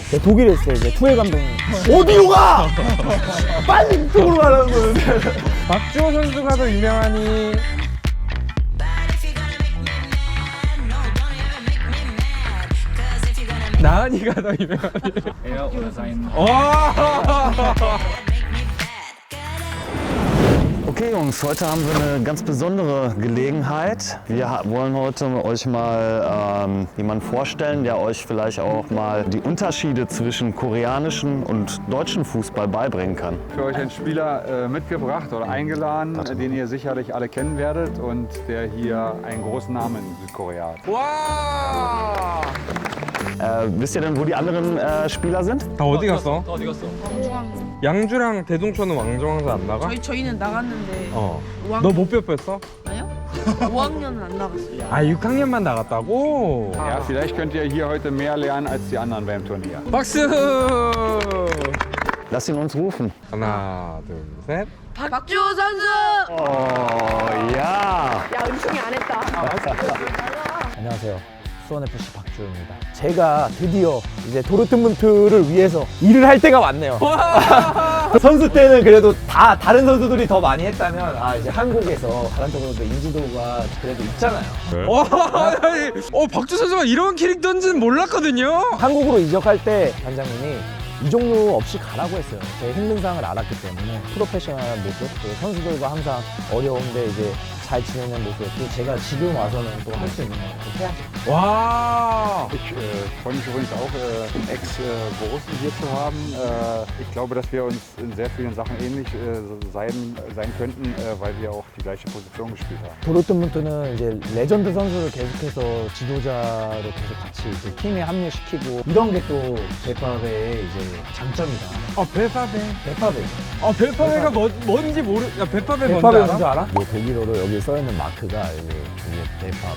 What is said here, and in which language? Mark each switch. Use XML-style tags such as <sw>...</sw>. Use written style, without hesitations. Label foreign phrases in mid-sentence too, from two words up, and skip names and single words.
<ko>제가 독일에 있어요. 이제 투엘 감독님. 어디로 가? 빨리 이쪽으로 가라는 거예요. 박주호 선수가 더 유명하니 나은이가 더 유명하니</ko> <de>Er oder sein. Okay Jungs, heute haben wir eine ganz besondere Gelegenheit. Wir wollen heute euch mal jemanden vorstellen, der euch vielleicht auch mal die Unterschiede zwischen koreanischen und deutschen Fußball beibringen kann. Für euch einen Spieler mitgebracht oder eingeladen, den ihr sicherlich alle kennen werdet und der hier einen großen Namen in Südkorea hat.</de> <ko>와!</ko> <de>Wisst ihr denn, wo die anderen Spieler sind?</de> <ko>다 어디 갔어? 왕중왕. 양주랑 대동초는 왕중왕사 안 나가? 저희는 나갔는데 어. 5학년 너 못 뺐어? 아니요? 5학년은 안 나갔어요. 아 6학년만 나갔다고?</ko> <de>Ja, vielleicht könnt ihr hier heute mehr lernen als die anderen beim Turnier.</de> <ko>박수!</ko> <de>Lasst ihn uns rufen.</de> <ko>하나 둘 셋. 박주호 선수!</ko> <de>Oh ja!</de> <ko>야, 은총이 안 했다. 안녕하세요. 수원FC 박주호입니다. 제가 드디어 이제 도르트문트를 위해서 일을 할 때가 왔네요. 선수 때는 그래도 다른 선수들이 더 많이 했다면 이제 한국에서 다른 쪽으로도 인지도가 그래도 있잖아요. 박주 선수가 이런 캐릭터인지는 몰랐거든요. 한국으로 이적할 때 단장님이 이종류 없이 가라고 했어요. 제 힘든 상황을 알았기 때문에 프로페셔널한 모습, 그 선수들과 항상 어려운데 이제 잘 지내는 모습, 또 제가 지금 와서는 또 할 수 있는 거 해야죠. 와.</ko> <de>Ich freue mich übrigens auch, einen Ex-Borussen hier zu haben. Ich glaube, dass wir uns in sehr vielen Sachen ähnlich sein könnten, weil wir auch die gleiche Position gespielt haben.</de> <ko>도르트문트는 이제 레전드 선수를 계속해서 지도자로 계속 같이 이제 팀에 합류시키고 이런 게 또 베파베의 이제 장점이다. 베파베. 베파베. 베파베가 뭔지 야 베파베 뭔지 베파베 알아? 뭔지 알아? 뭐 독일어로 여기 써있는 마크가 이제 베파베.</ko>